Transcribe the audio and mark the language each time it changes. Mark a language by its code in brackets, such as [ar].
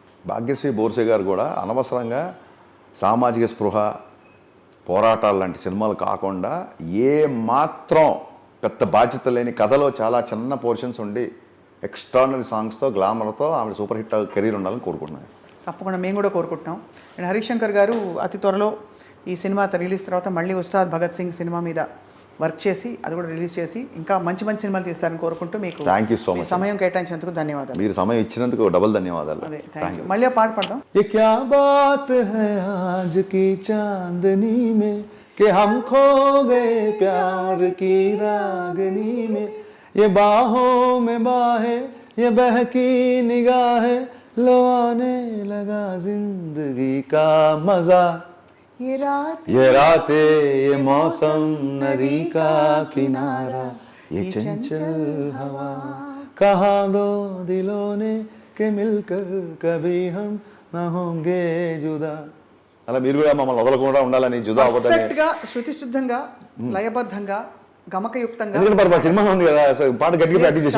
[te] భాగ్యశ్రీ బోర్సే గారు కూడా అనవసరంగా సామాజిక స్పృహ, పోరాటాలు లాంటి సినిమాలు కాకుండా ఏ మాత్రం పెద్ద బాధ్యత లేని కథలో చాలా చిన్న పోర్షన్స్ ఉండి ఎక్స్ట్రాడినరీ సాంగ్స్తో గ్లామర్తో ఆమె సూపర్ హిట్ కెరీర్ ఉండాలని కోరుకుంటున్నాను. తప్పకుండా మేము కూడా కోరుకుంటున్నాం. అండ్ హరీష్ శంకర్ గారు అతి త్వరలో ఈ సినిమా రిలీజ్ తర్వాత మళ్ళీ ఉస్తాద్ భగత్ సింగ్ సినిమా మీద వర్క్ చేసి అది కూడా రిలీజ్ చేసి ఇంకా మంచి సినిమాలు తీస్తారని కోరుకుంటూ మీకు [en] Thank you so much. [te] సమయం కేటాయించినందుకు ధన్యవాదాలు. మీరు సమయం ఇచ్చినందుకు డబుల్ ధన్యవాదాలు. అదే థ్యాంక్ యూ. మళ్ళీ పాట పాడదాం. [hi] ये क्या बात है आज की चांदनी में कि हम खो गए प्यार की रागनी में, ये बाहों में बाहें ये बहकी निगाहें, लो आने लगा जिंदगी का मजा, ये रातें ये मौसम नदी का किनारा, ये चंचल हवा कहा दो दिलों ने के मिलकर कभी हम ना होंगे जुदा. [te] అలా మీరు కూడా మమ్మల్ని వదలకుండా ఉండాలని జుదా అవ్వదని. పర్ఫెక్ట్ గా శృతి శుద్ధంగా లయబద్ధంగా గమకయుక్తంగా. ఎందుకంటే మరి మా సినిమా ఉంది కదా, పాట గట్టిగా ప్రాక్టీస్ చేసి